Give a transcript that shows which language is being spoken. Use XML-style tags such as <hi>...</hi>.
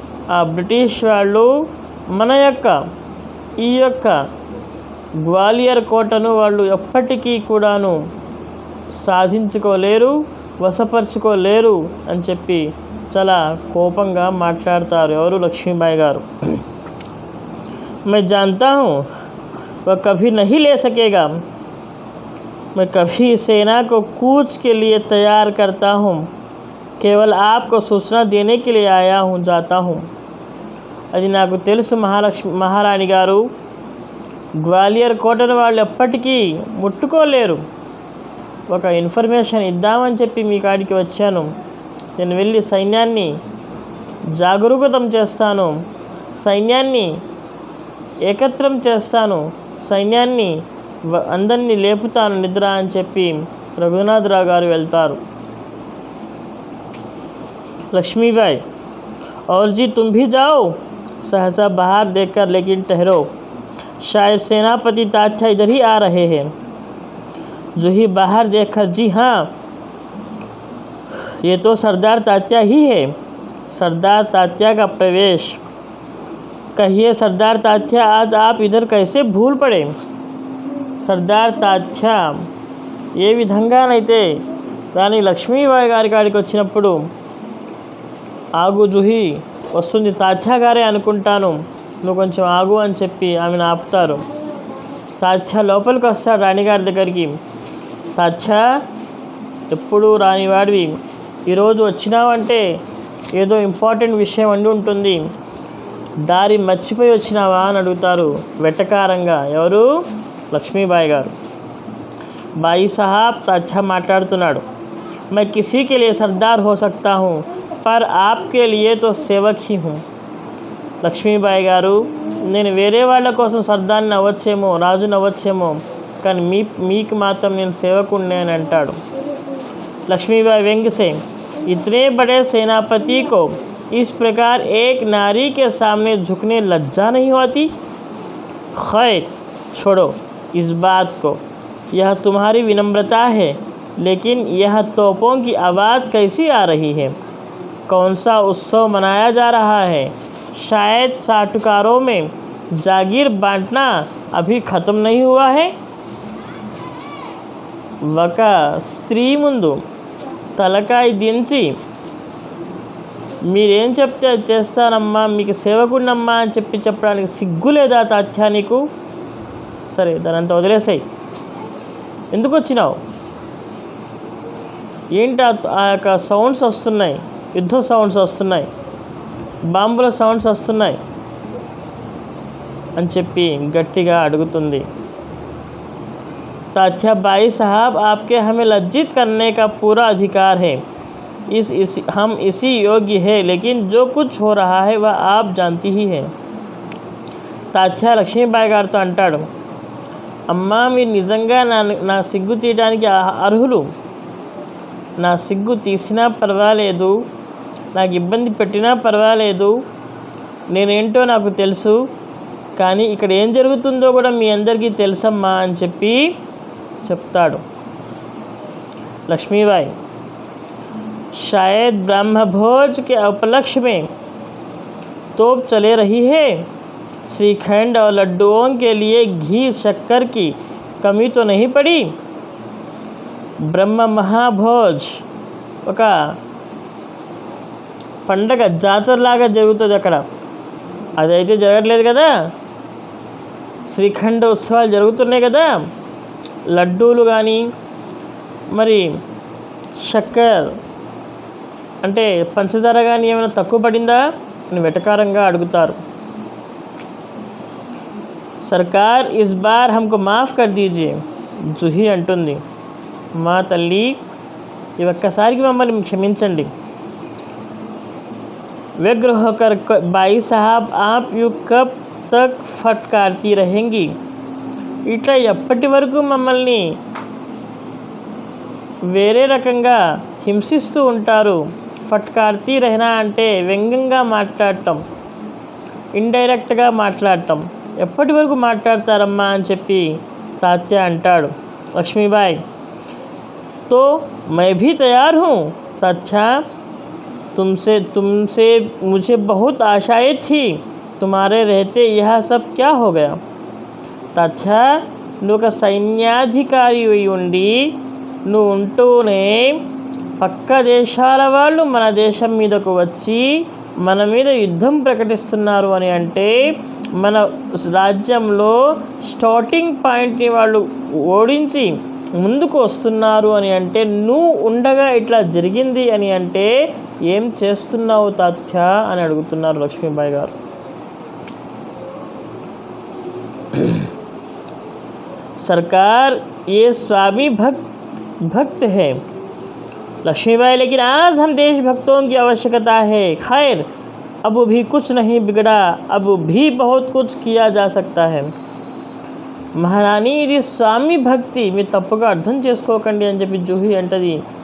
<te>ఆ బ్రిటిష్ వాళ్ళు మన యొక్క ఈ యొక్క గ్వాలియర్ కోటను వాళ్ళు ఎప్పటికీ కూడాను సాధించుకోలేరు, వశపరుచుకోలేరు అని చెప్పి చాలా కోపంగా మాట్లాడతారు. ఎవరు? లక్ష్మీబాయి గారు.</te> <hi>मैं जानता हूँ वह कभी नहीं ले सकेगा. मैं कभी सेना को कूच के लिए तैयार करता हूँ. केवल आपको सूचना देने के लिए आया हूँ, जाता हूँ.</hi> <te>అది నాకు తెలుసు మహారాణి గారు, గ్వాలియర్ కోటను వాళ్ళు ఎప్పటికీ ముట్టుకోలేరు. ఒక ఇన్ఫర్మేషన్ ఇద్దామని చెప్పి మీ కాడికి వచ్చాను. నేను వెళ్ళి సైన్యాన్ని జాగరూకతం చేస్తాను. సైన్యాన్ని ఏకత్రం చేస్తాను, సైన్యాన్ని అందరినీ లేపుతాను నిద్ర అని చెప్పి రఘునాథరావు గారు వెళ్తారు.</te> <hi>लक्ष्मीबाई, और जी तुम भी जाओ। सहसा बाहर देखकर, लेकिन ठहरो, शायद सेनापति तात्या इधर ही आ रहे हैं। जूही बाहर देखकर, जी हाँ, ये तो सरदार तात्या ही है। सरदार तात्या का प्रवेश। कहिए सरदार तात्या, आज आप इधर कैसे भूल पड़े?</hi> <te>सरदार तात्या ఏ విధంగానైతే రాణి లక్ష్మీబాయి గారి కాడికి వచ్చినప్పుడు, ఆగు జూహి, వస్తుంది తాత్యా గారే అనుకుంటాను, నువ్వు కొంచెం ఆగు అని చెప్పి ఆమెను ఆపుతారు. తాత్యా లోపలికి వస్తాడు రాణిగారి దగ్గరికి. తాత్యా, ఎప్పుడు రానివాడివి, ఈరోజు వచ్చినావంటే ఏదో ఇంపార్టెంట్ విషయం అండి ఉంటుంది, దారి మర్చిపోయి వచ్చినావా అని అడుగుతారు వెటకారంగా. ఎవరు? లక్ష్మీబాయి గారు. బాయి సాహబ్, తాత్యా మాట్లాడుతున్నాడు,</te> <hi>मैं किसी के लिए सरदार हो सकता हूँ, पर आपके लिए तो सेवक ही हूँ.</hi> <te>లక్ష్మీబాయి గారు, నేను వేరే వాళ్ళ కోసం సర్దార్ని అవ్వచ్చేమో, రాజుని అవ్వచ్చేమో, కానీ మీకు మాత్రం నేను సేవకుడిని అని అంటాడు.</te> <hi>लक्ष्मीबाई व्यंग्य से, इतने बड़े सेनापति को इस प्रकार एक नारी के सामने झुकने लज्जा नहीं होती? खैर छोड़ो इस बात को, यह तुम्हारी विनम्रता है, लेकिन यह तोपों की आवाज़ कैसी आ रही है? कौन सा उत्सव मनाया जा रहा है? शायद साठुकारों में जागीर बांटना अभी ख़त्म नहीं हुआ है.</hi> <te>ఒక స్త్రీ ముందు తలకాయ దించి, మీరేం చెప్తే అది చేస్తానమ్మా, మీకు సేవకుడినమ్మా అని చెప్పడానికి సిగ్గు లేదా తాత్యా నీకు? సరే, దానంతా వదిలేసాయి, ఎందుకు వచ్చినావు? ఏంటి ఆ యొక్క సౌండ్స్ వస్తున్నాయి, యుద్ధ సౌండ్స్ వస్తున్నాయి, బాంబుల సౌండ్స్ వస్తున్నాయి అని చెప్పి గట్టిగా అడుగుతుంది.</te> <hi>तात्या, बाई साहब, आपके हमें लज्जित करने का पूरा अधिकार है. हम इसी योग्य है, लेकिन जो कुछ हो रहा है वह आप जानती ही है.</hi> <te>తాత్యా లక్ష్మీబాయి గారితో అంటాడు, అమ్మా, మీరు నిజంగా నా సిగ్గు తీయడానికి అర్హులు. నా సిగ్గు తీసినా పర్వాలేదు, నాకు ఇబ్బంది పెట్టినా పర్వాలేదు, నేనేంటో నాకు తెలుసు, కానీ ఇక్కడ ఏం జరుగుతుందో కూడా మీ అందరికీ తెలుసమ్మా అని చెప్పి చెప్తాడు.</te> <hi>लक्ष्मीबाई, शायद ब्रह्मभोज के उपलक्ष्य में तोप चले रही है. श्रीखंड और लड्डुओं के लिए घी शक्कर की कमी तो नहीं पड़ी.</hi> <te>ब्रह्म महाभोज ఒక పండగ జాతరలాగా జరుగుతుంది అక్కడ, అదైతే జరగట్లేదు కదా. శ్రీఖండ ఉత్సవాలు జరుగుతున్నాయి కదా, లడ్డూలు కానీ మరి షక్కర్ అంటే పంచదార కానీ ఏమైనా తక్కువ పడిందా అని వెటకారంగా అడుగుతారు.</te> <hi>సర్కార్ ఇస్ బార్ హమ్కో మాఫ్ కర్ దీజియే.</hi> <te>జూహి అంటుంది, మా తల్లి, ఈ ఒక్కసారికి మమ్మల్ని క్షమించండి.</te> <hi>व्यग्र होकर, बाई साहब, आप यू कब तक फटकारती रहेंगी?</hi> <te>ఇట్లా ఎప్పటి వరకు మమ్మల్ని వేరే రకంగా హింసిస్తూ ఉంటారు? ఫట్కార్తీ రెహనా అంటే వ్యంగ్యంగా మాట్లాడటం, ఇండైరెక్ట్గా మాట్లాడటం. ఎప్పటి వరకు మాట్లాడతారమ్మా అని చెప్పి తాత్యా అంటాడు.</te> <hi>లక్ష్మీబాయి, తో मैं भी तैयार हूँ तात्या, तुमसे मुझे बहुत आशाएं थी, तुम्हारे रहते यह सब क्या हो गया?</hi> <te>తాత్యా, నువ్వు ఒక సైన్యాధికారి అయి ఉండి, నువ్వు ఉంటూనే పక్క దేశాల వాళ్ళు మన దేశం మీదకు వచ్చి మన మీద యుద్ధం ప్రకటిస్తున్నారు అని అంటే, మన రాజ్యంలో స్టార్టింగ్ పాయింట్ని వాళ్ళు ఓడించి ముందుకు వస్తున్నారు అని అంటే, నువ్వు ఉండగా ఇట్లా జరిగింది అని అంటే ఏం చేస్తున్నావు తాత్యా అని అడుగుతున్నారు లక్ష్మీబాయి గారు.</te> <hi>सरकार, ये स्वामी भक्त है. लक्ष्मीबाई, लेकिन आज हम देशभक्तों की आवश्यकता है. खैर, अब भी कुछ नहीं बिगड़ा, अब भी बहुत कुछ किया जा सकता है.</hi> <te>మహారాణి ఇది స్వామి భక్తి, మీరు తప్పుగా అర్థం చేసుకోకండి అని చెప్పి జూహి అంటది.</te>